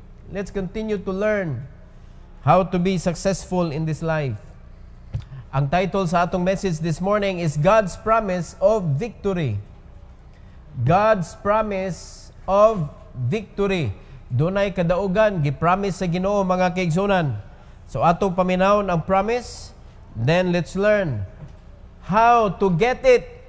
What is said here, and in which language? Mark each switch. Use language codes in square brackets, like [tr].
[en] Let's continue to learn how to be successful in this life. [ceb] Ang [en] title [ceb] sa atong [en] message this morning is God's Promise of Victory. God's Promise of Victory. [ceb] Dunay kadaugan gi-promise sa Ginoo mga kaigsunan. So atong paminawon ang promise. [en] Then let's learn how to get it.